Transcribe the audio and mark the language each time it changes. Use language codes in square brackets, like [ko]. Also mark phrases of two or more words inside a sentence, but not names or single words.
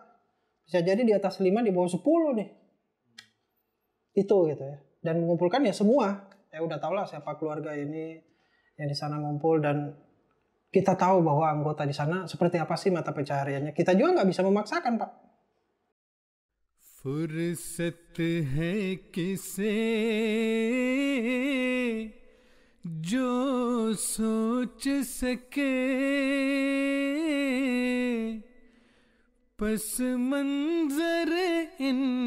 [id] Bisa jadi di atas 5 di bawah 10 nih. Itu gitu ya. Dan mengumpulkan ya semua. Ya udah tau lah siapa keluarga ini yang di sana ngumpul dan kita tahu bahwa anggota di sana seperti apa sih mata pencahariannya. Kita juga nggak bisa memaksakan Pak. [ur] فرصت ہے کسے جو سوچ سکے پس منظر ان